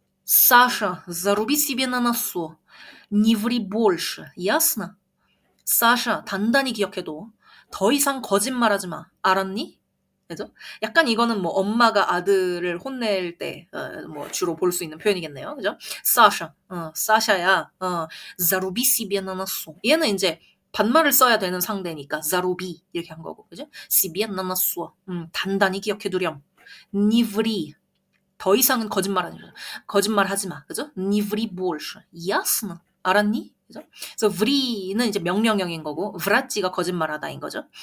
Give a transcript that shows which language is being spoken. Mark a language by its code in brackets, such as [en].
[ru] Саша, заруби себе на носу. Не ври больше. Ясно? [ko] 사샤, 단단히 기억해둬. 더 이상 거짓말하지 마. 알았니? 그죠? 약간 이거는 뭐 엄마가 아들을 혼낼 때, 뭐 주로 볼 수 있는 표현이겠네요. 그죠? [ru] 사샤, 사샤야, заруби себе на носу. [ko] 얘는 이제 반말을 써야 되는 상대니까, заруби, 이렇게 한 거고, 그죠? [ru] себе на носу. [ko] 단단히 기억해두렴. [ru] Не ври. [ko] 더 이상은 거짓말하지 마. [ru] 그죠? Не ври больше. Ясно? [ko] 알았니? [ru] 그죠? [ko] 그래서 v리는 이제 명령형인 거고, vrat지가 거짓말하다인 거죠.